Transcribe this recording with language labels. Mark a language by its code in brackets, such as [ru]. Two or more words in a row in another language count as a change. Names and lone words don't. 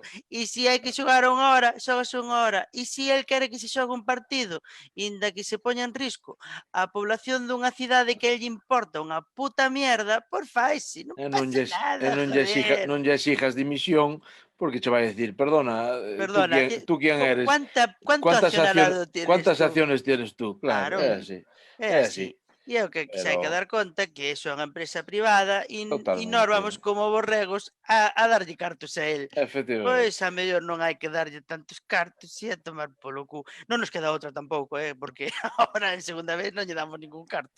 [gl] E se hai que xogar unha hora, xogase unha hora. E se el quere que se xogue un partido, inda que se poña en risco a población dunha cidade que lle importa unha puta mierda, pois faise, non pasa nada, joder. Non lle exijas dimisión, porque che vai a decir, [es] perdona, tú quién eres? ¿Cuántas acciones tienes tú? [gl] Claro, é así. É así. E é o que se hai que dar conta que iso é unha empresa privada e nós vamos como borregos a darlle cartos a él. Pois a mellor non hai que darlle tantos cartos e a tomar polo cu. Non nos queda outra tampouco, porque agora en segunda vez non lle damos ningún carto.